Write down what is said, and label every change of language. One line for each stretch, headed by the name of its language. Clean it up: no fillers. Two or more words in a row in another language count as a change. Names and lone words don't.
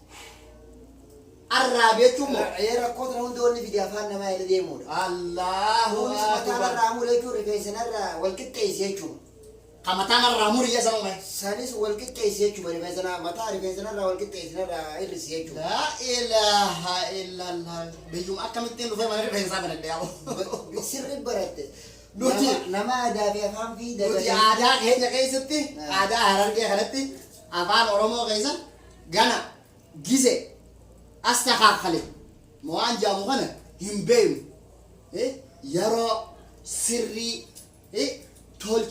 Oromo: Arraabi jechuun moo? Rakkoo tana hundi wanni fide afaan namaa irra deemuudha. Allahu Kunis mataa narraa mure jechuun rifeensa narraa wal qixxeessi jechuudha. Ka mataan arraa murii jee sanoo mee? Sanis wal qixxeessi jechuudha rifeensa mataa rifeensa narraa wal qixxeessi narraa hir'isi jechuudha.
Arabic: لا إله إلا الله.
Oromo: Biyyuma akkamittiin dhufee mana rifeensaa banadhe yaa'u. Sirri baratte. Nuti nama aadaa fi afaan fi nuti aadaa keenya keessatti aadaa Harargee kanatti afaan Oromoo keessa gana gise astakaakale waan jaamu kana hin beeknu yeroo sirrii tolchi